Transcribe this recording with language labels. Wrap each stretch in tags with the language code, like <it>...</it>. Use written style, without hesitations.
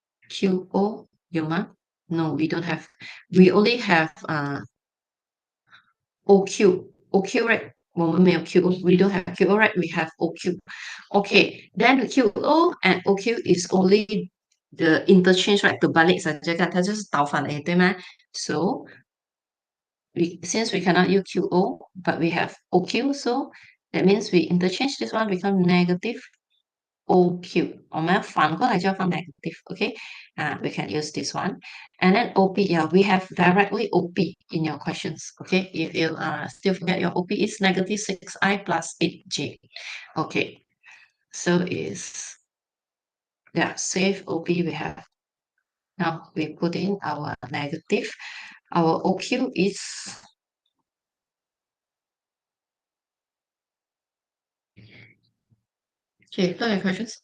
<en>QO</en> <zh>有吗?</zh> <en>No, we don't have. We only have OQ. OQ, right?</en> <zh>我们没有</zh> <en>QO. We don't have QO, right? We have OQ. Okay, then the QO and OQ is only the interchange, right?</en> <ms>Terbalik saja kan,</ms> <zh>它就是倒反而已，对吗?</zh> <en>So since we cannot use QO, but we have OQ, so that means we interchange this one become negative OQ.</en> <zh>我们反过来就要放 negative, okay?</zh> <en>We can use this one. And then OP, yeah, we have directly OP in your questions, okay? If you still forget, your OP is negative 6i plus 8j. Okay, so is, yeah, save OP we have. Now we put in our negative. Our OQ is, okay, look at questions.</en>